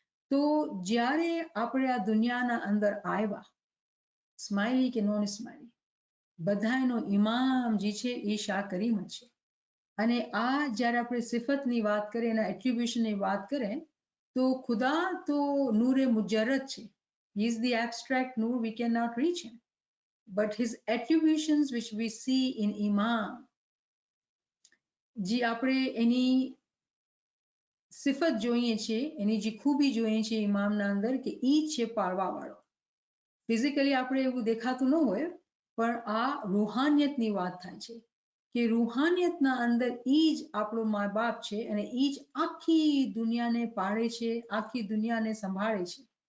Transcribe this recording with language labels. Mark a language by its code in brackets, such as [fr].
[gu] તો જ્યારે આપણે આ દુનિયાના અંદર આવ્યા, સ્માઇલી કે નોન સ્માઇલી, બધાનો ઇમામ જે છે એ શાહ કરીમ જ છે. અને આ જ્યારે આપણે સિફતની વાત કરીએ, એના એટ્રીબ્યુશનની વાત કરીએ, તો ખુદા તો નૂરે મુજરદ છે. [en] He is the abstract nur, we cannot reach him. But his attributions which we see in Imam, [gu] જે આપણે એની સિફત જોઈએ છીએ, એની જે ખૂબી જોઈએ છીએ ઇમામના અંદર કે ઈ છે પાળવાવાળો. ફિઝિકલી આપણે એવું દેખાતું ન હોય, પણ આ રૂહાનિયતની વાત થાય છે કે રૂહાનિયતના અંદર ઈ જ આપણો મા બાપ છે અને ઈ જ આખી દુનિયાને પાળે છે, આખી દુનિયાને સંભાળે છે.